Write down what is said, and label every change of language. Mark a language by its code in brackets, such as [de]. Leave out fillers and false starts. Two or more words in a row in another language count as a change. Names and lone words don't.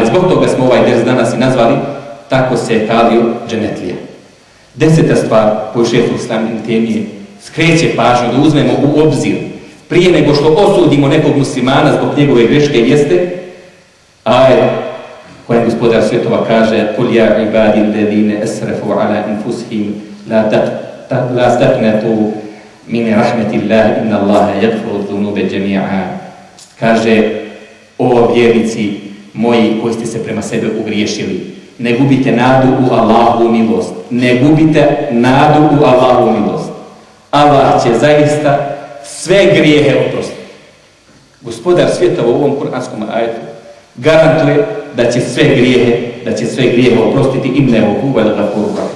[bs] Zbog toga smo ovaj ders danas i nazvali tako se kalio dženetlija. 10. stvar koju šejh Islam Ibn Temije skreće pažnju da uzmemo u obzir prije nego što osudimo nekog muslimana zbog njegove greške jeste ajet kojem gospodar svjetova kaže: [ar] "قل يا عبادي الذين أسرفوا على أنفسهم لا تقنطوا من رحمة الله إن الله يغفر الذنوب جميعا." [bs] Kaže: "O vjernici moji koji ste se prema sebe ugriješili, ne gubite nadu u Allahovu milost. Ne gubite nadu u Allahovu milost. Allah će zaista sve grijehe oprostiti." Gospodar svjetova u ovom kuranskom ajetu garantuje da će sve grijehe oprostiti [ar] إنه هو الغفور الرحيم.